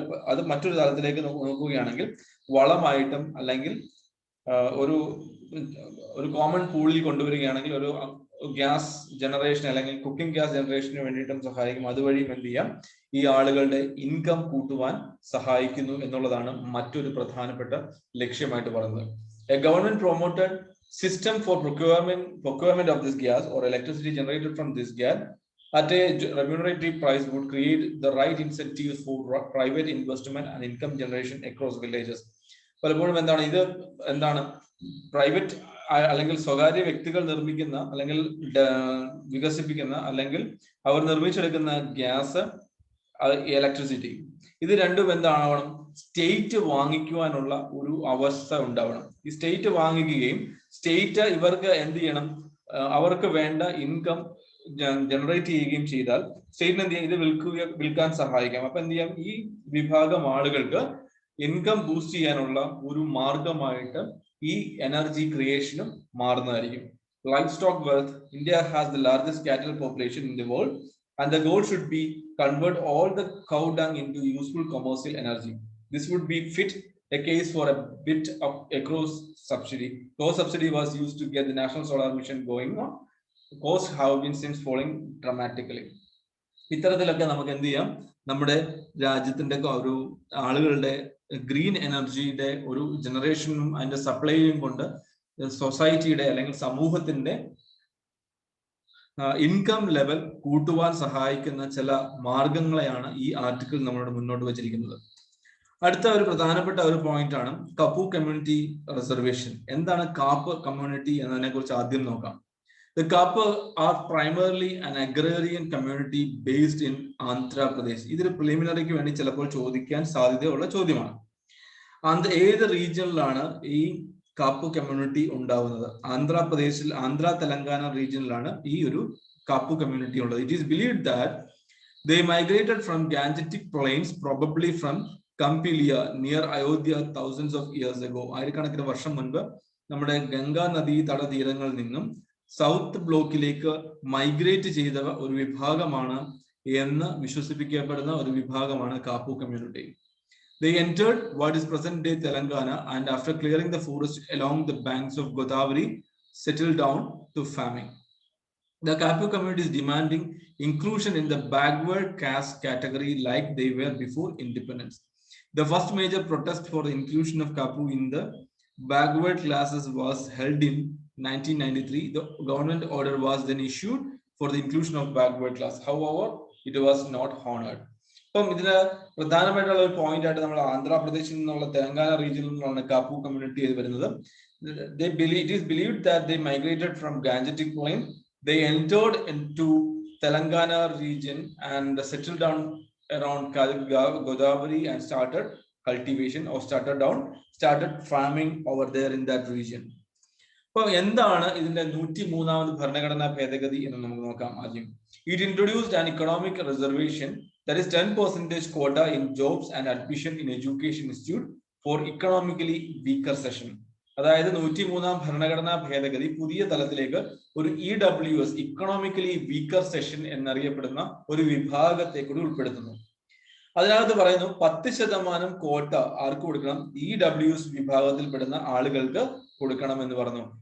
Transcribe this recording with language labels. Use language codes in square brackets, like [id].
[ml] അത് മറ്റൊരു തലത്തിലേക്ക് നോക്കുകയാണെങ്കിൽ വളമായിട്ടും അല്ലെങ്കിൽ ഒരു കോമൺ പൂളിൽ കൊണ്ടുവരികയാണെങ്കിൽ ഒരു ഗ്യാസ് ജനറേഷൻ അല്ലെങ്കിൽ കുക്കിംഗ് ഗ്യാസ് ജനറേഷന് വേണ്ടിയിട്ടും സഹായിക്കും. അതുവഴിയും എന്ത് ചെയ്യാം ഈ ആളുകളുടെ ഇൻകം കൂട്ടുവാൻ സഹായിക്കുന്നു എന്നുള്ളതാണ് മറ്റൊരു പ്രധാനപ്പെട്ട ലക്ഷ്യമായിട്ട് പറയുന്നത്. [en] A government promoted system for procurement of this gas or electricity generated from this gas at a remunerative price would create the right incentives for private investment and income generation across villages. [ml] പലപ്പോഴും എന്താണ് private അല്ലെങ്കിൽ സ്വകാര്യ വ്യക്തികൾ നിർമ്മിക്കുന്ന അല്ലെങ്കിൽ വികസിപ്പിക്കുന്ന അല്ലെങ്കിൽ അവർ നിർമ്മിച്ചെടുക്കുന്ന gas electricity ഇത് രണ്ടും എന്താവണം സ്റ്റേറ്റ് വാങ്ങിക്കുവാനുള്ള ഒരു അവസ്ഥ ഉണ്ടാവണം. ഈ സ്റ്റേറ്റ് വാങ്ങിക്കുകയും സ്റ്റേറ്റ് ഇവർക്ക് എന്ത് ചെയ്യണം അവർക്ക് വേണ്ട ഇൻകം ജനറേറ്റ് ചെയ്യുകയും ചെയ്താൽ സ്റ്റേറ്റിന് എന്ത് ചെയ്യാം ഇത് വിൽക്കാൻ സഹായിക്കാം. അപ്പൊ എന്ത് ചെയ്യാം ഈ വിഭാഗം ആളുകൾക്ക് ഇൻകം ബൂസ്റ്റ് ചെയ്യാനുള്ള ഒരു മാർഗമായിട്ട് ഈ energy ക്രിയേഷനും മാറുന്നതായിരിക്കും. [en] Livestock wealth. India has the largest cattle population in the world and the goal should be convert all the cow dung into useful commercial energy. This would be fit a case for a bit of a gross subsidy. Gross subsidy was used to get the national solar mission going on. The costs have been since falling dramatically. [ml] ഇത്തരത്തിലൊക്കെ നമുക്ക് എന്ത് ചെയ്യാം നമ്മുടെ രാജ്യത്തിന്റെ ഒരു ആളുകളുടെ green എനർജിയുടെ ഒരു ജനറേഷനും അതിന്റെ സപ്ലൈയും കൊണ്ട് സൊസൈറ്റിയുടെ അല്ലെങ്കിൽ സമൂഹത്തിന്റെ ഇൻകം ലെവൽ കൂട്ടുവാൻ സഹായിക്കുന്ന ചില മാർഗങ്ങളെയാണ് ഈ ആർട്ടിക്കിൾ നമ്മളോട് മുന്നോട്ട് വെച്ചിരിക്കുന്നത്. അടുത്ത ഒരു പ്രധാനപ്പെട്ട ഒരു പോയിന്റ് ആണ് കപ്പു കമ്മ്യൂണിറ്റി റിസർവേഷൻ. എന്താണ് കാപ്പ് കമ്മ്യൂണിറ്റി എന്നതിനെ കുറിച്ച് ആദ്യം നോക്കാം. [en] The Kapu are primarily an agrarian community based in Andhra Pradesh. [ml] ഇതൊരു പ്രിലിമിനറിക്ക് വേണ്ടി ചിലപ്പോൾ ചോദിക്കാൻ സാധ്യതയുള്ള ചോദ്യമാണ്. ഏത് റീജിയനിലാണ് ഈ കാപ്പു കമ്മ്യൂണിറ്റി ഉണ്ടാവുന്നത്? ആന്ധ്രാപ്രദേശിൽ ആന്ധ്ര തെലങ്കാന റീജിയനിലാണ് ഈ ഒരു കാപ്പു കമ്മ്യൂണിറ്റി ഉള്ളത്. [en] It is believed that they migrated from Gangetic plains, probably from Kampilia near Ayodhya thousands of years ago. [ml] ആയിരക്കണക്കിന് വർഷം മുൻപ് നമ്മുടെ ഗംഗാ നദീ തടതീരങ്ങളിൽ നിന്നും സൗത്ത് ബ്ലോക്കിലേക്ക് മൈഗ്രേറ്റ് ചെയ്ത ഒരു വിഭാഗമാണ് എന്ന് വിശ്വസിപ്പിക്കപ്പെടുന്ന ഒരു വിഭാഗമാണ് Kaup community. [en] They entered what is present day Telangana and after clearing the forest along the banks of Godavari settled down to farming. The Kapu community is demanding inclusion in the backward caste category like they were before independence. The first major protest for the inclusion of Kapu in the backward classes was held in 1993. The government order was then issued for the inclusion of backward class. However, it was not honored. [ml] അപ്പം ഇതിന് പ്രധാനമായിട്ടുള്ള ഒരു point ആയിട്ട് നമ്മൾ ആന്ധ്രാപ്രദേശിൽ നിന്നുള്ള തെലങ്കാന റീജിയനിൽ നിന്നുള്ള കാപ്പു കമ്മ്യൂണിറ്റി വരുന്നത്. [en] It is believed that they migrated from Gangetic plain. They entered into Telangana region and settled down around Godavari and started cultivation or started down started farming over there in that region. [ml] അപ്പോൾ എന്താണ് ഇതിന്റെ 103ാമത് ഭരണഘടനാ ഭേദഗതി എന്ന് നമുക്ക് നോക്കാം ആദ്യം. [en] It introduced an economic reservation, that is 10% quota in jobs and admission in education institute for economically weaker section. [ml] അതായത് 103ാം ഭരണഘടനാ ഭേദഗതി പുതിയ തലത്തിലേക്ക് ഒരു EWS, ഇക്കണോമിക്കലി വീക്കർ സെഷൻ എന്നറിയപ്പെടുന്ന ഒരു വിഭാഗത്തെ കൂടി ഉൾപ്പെടുത്തുന്നു. അതിനകത്ത് പറയുന്നു 10% കോട്ട ആർക്ക് കൊടുക്കണം? EWS വിഭാഗത്തിൽപ്പെടുന്ന ആളുകൾക്ക് കൊടുക്കണം എന്ന് പറഞ്ഞു.